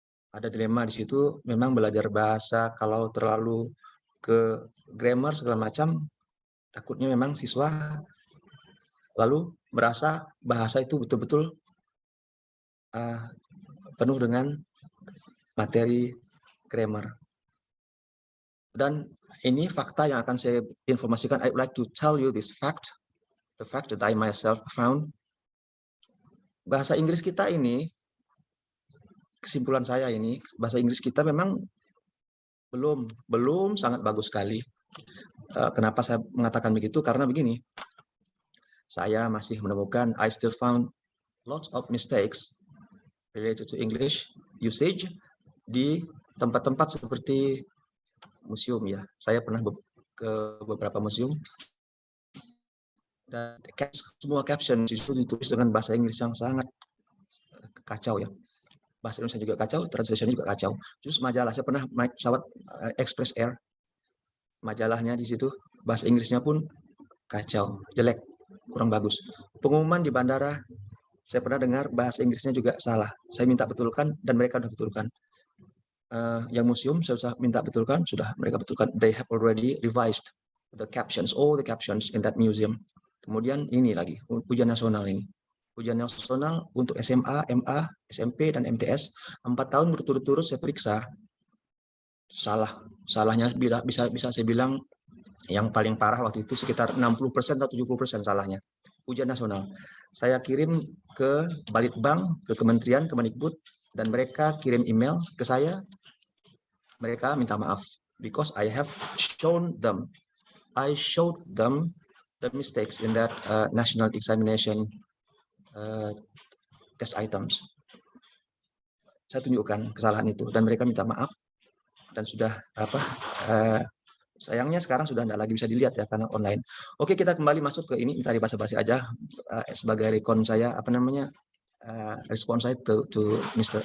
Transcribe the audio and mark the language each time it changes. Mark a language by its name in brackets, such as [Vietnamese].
[Indonesian] Ada dilema di situ, memang belajar bahasa kalau terlalu ke grammar segala macam, takutnya memang siswa lalu merasa bahasa itu betul-betul penuh dengan materi grammar. Dan ini fakta yang akan saya informasikan. [English] I would like to tell you this fact, the fact that I myself found. [Indonesian] Bahasa Inggris kita ini, kesimpulan saya ini, bahasa Inggris kita memang belum sangat bagus sekali. Kenapa saya mengatakan begitu? Karena begini, saya masih menemukan, [English] I still found lots of mistakes related to English usage [Indonesian] di tempat-tempat seperti museum ya. Saya pernah ke beberapa museum dan semua caption itu ditulis dengan bahasa Inggris yang sangat kacau ya. bahasa Indonesia juga kacau, translation juga kacau. Terus majalah, saya pernah naik pesawat Express Air, majalahnya di situ bahasa Inggrisnya pun kacau, jelek, kurang bagus. Pengumuman di bandara, saya pernah dengar bahasa Inggrisnya juga salah. Saya minta betulkan dan mereka sudah betulkan. Yang museum saya sudah minta betulkan, sudah mereka betulkan. [English] They have already revised the captions, all the captions in that museum. [Indonesian] Kemudian ini lagi, ujian nasional ini. Ujian nasional untuk SMA, MA, SMP, dan MTS 4 tahun berturut-turut saya periksa. Salahnya bisa saya bilang yang paling parah waktu itu sekitar 60% atau 70% salahnya. Ujian nasional. Saya kirim ke Balitbank, ke Kementerian, Kemendikbud, dan mereka kirim email ke saya. Mereka minta maaf [English] because I have shown them, I showed them the mistakes in that national examination test items. [Indonesian] Saya tunjukkan kesalahan itu dan mereka minta maaf dan sudah sayangnya sekarang sudah tidak lagi bisa dilihat ya karena online. Oke, kita kembali masuk ke ini, tadi basa-basi aja sebagai recon saya respon saya to Mr.